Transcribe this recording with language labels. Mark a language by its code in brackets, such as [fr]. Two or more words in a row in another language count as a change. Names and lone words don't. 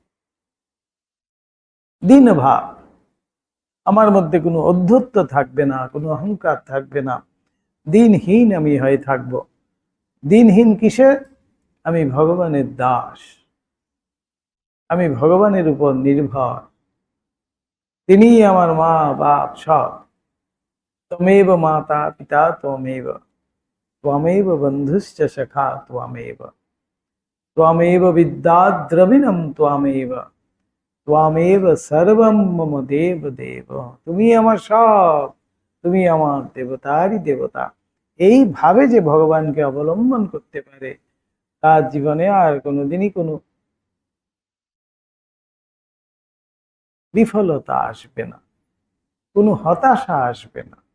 [bn] দীনভাব, আমার মধ্যে কোনো অধ্যত্ব থাকবে না, কোনো অহংকার থাকবে না। দিনহীন আমি হয়ে থাকবো। দিনহীন কিসে? আমি ভগবানের দাস, আমি ভগবানের উপর নির্ভর। তিনিই আমার মা বাপ সব। [sa] त्वमेव माता पिता त्वमेव, त्वमेव बन्धुश्च सखा त्वमेव, त्वमेव विद्या द्रविणं त्वमेव, त्वमेव सर्वं मम देव देव। [bn] তুমি আমার সব, তুমি আমার দেবতারই দেবতা। এইভাবে যে ভগবানকে অবলম্বন করতে পারে তার জীবনে আর কোনোদিনই কোনো বিফলতা আসবে না, কোনো হতাশা আসবে না।